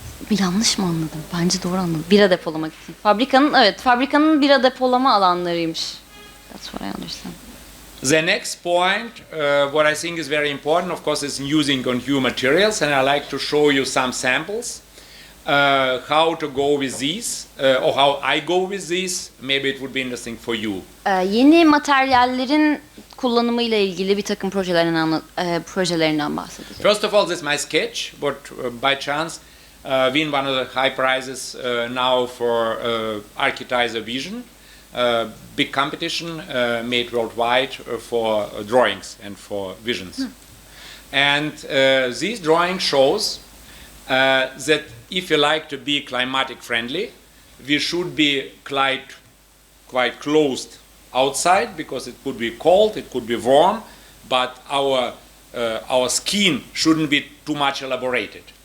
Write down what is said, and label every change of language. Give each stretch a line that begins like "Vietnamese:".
Turkish: Bir yanlış mı anladım? Bence doğru anladım. Bira depolamak için. Fabrikanın bira depolama alanlarıymış.
English: That's what I understand. The next point, what I think is very important, of course, is using on new materials, and I like to show you some samples. How to go with these, or how I go with these. Maybe it would be interesting for you.
Turkish: Yeni materyallerin kullanımıyla ilgili bir takım projelerinden bahsedeceğim.
English: First of all, this is my sketch, but by chance win one of the high prizes now for Architizer Vision. Big competition made worldwide for drawings and for visions. And these drawing shows that if you like to be climatic friendly, we should be quite closed outside because it could be cold, it could be warm, but our skin shouldn't be too much elaborated.